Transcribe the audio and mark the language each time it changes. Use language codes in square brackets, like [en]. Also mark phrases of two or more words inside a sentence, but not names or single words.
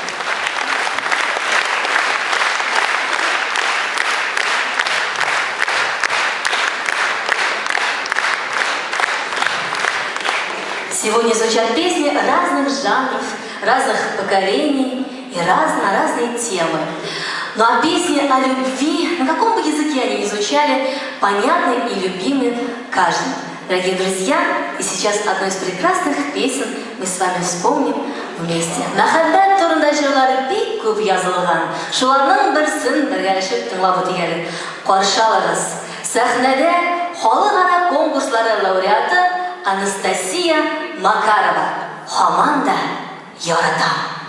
[ru] Сегодня звучат песни разных жанров, разных поколений и на разные темы. Ну а песни о любви, на каком бы языке они ни звучали, понятны и любимы каждым. Дорогие друзья, и сейчас одну из прекрасных песен мы с вами вспомним вместе. [tt] Мәхәббәт турында җырлары бик күп язылган. Шуларның берсен бергәләшеп тыңлап үтәләр. Каршы алыгыз. Сәхнәдә халыкара конкурслары лауреаты Анастасия Макарова. Һаман да яратам.